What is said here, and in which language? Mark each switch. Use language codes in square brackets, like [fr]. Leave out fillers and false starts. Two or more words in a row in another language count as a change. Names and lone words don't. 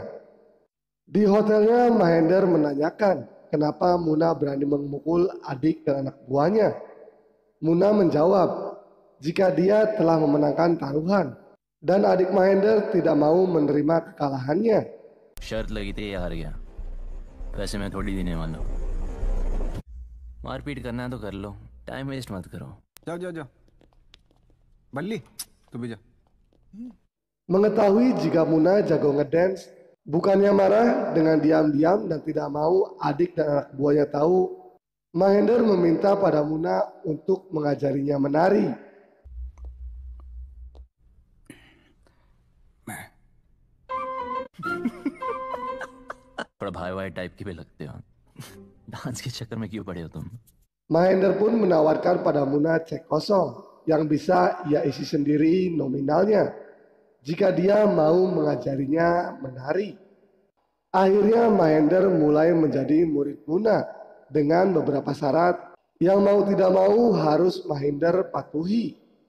[id] Di hotelnya Mahendra menanyakan kenapa Muna berani memukul adik dan anak buahnya. Muna menjawab jika dia telah memenangkan taruhan dan adik Mahendra tidak mau menerima kekalahannya. [hi] शर्त लगी थी, ये हार गया। पैसे मैं थोड़ी देने वाला हूँ। मारपीट करना है तो कर लो, [en] time waste [hi] मत करो। जाओ जाओ जाओ। बल्ली तू भी जा। [id] Mengetahui jika Muna jago ngedance, bukannya marah dengan diam-diam dan tidak mau adik dan anak buahnya tahu, Mahendra meminta pada Muna untuk mengajarinya menari. [hi] बड़ा भाई भाई टाइप की भी लगते हो। डांस के चक्कर में क्यों पड़े हो तुम? [id] Mahendra pun menawarkan pada Muna cek kosong yang bisa ia isi sendiri nominalnya jika dia mau mengajarinya menari. Akhirnya Mahendra mulai menjadi murid Muna dengan beberapa syarat yang mau tidak mau harus Mahendra patuhi.